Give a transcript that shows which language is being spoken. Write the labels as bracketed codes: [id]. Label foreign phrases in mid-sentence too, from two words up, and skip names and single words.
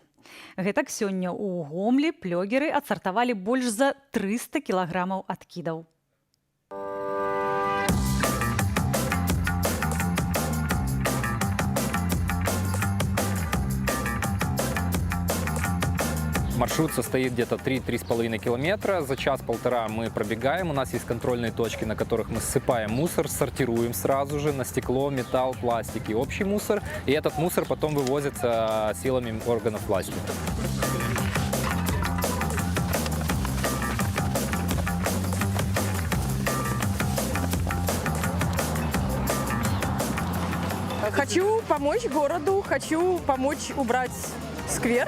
[be] Гэтак сёння ў Гомлі плёгеры адсартавалі больш за 300 кілаграмаў адкідаў. [ru] Маршрут состоит где-то 3-3,5 километра. За час-полтора мы пробегаем. У нас есть контрольные точки, на которых мы ссыпаем мусор, сортируем сразу же на стекло, металл, пластик и общий мусор. И этот мусор потом вывозится силами органов власти. Хочу помочь городу, хочу помочь убрать сквер.